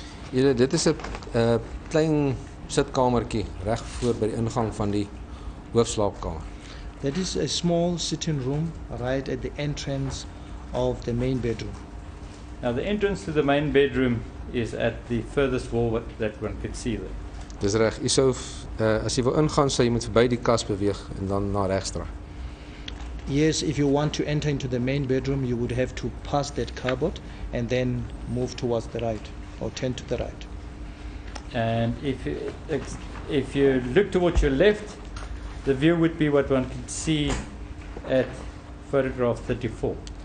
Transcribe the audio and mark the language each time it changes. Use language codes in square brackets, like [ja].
[af] Ja, dit is 'n klein sitkamertjie reg voor by die ingang van die hoofslaapkamer. [en] That is a small sitting room right at the entrance of the main bedroom. Now the entrance to the main bedroom is at the furthest wall that one could see there. [af] Dis reg. Jy sou as jy wil ingaan, sou jy moet verby die kas beweeg en dan na regs draai. [en] Yes, if you want to enter into the main bedroom, you would have to pass that cupboard and then move towards the right or turn to the right. And if you look towards your left, the view would be what one can see at photograph 34.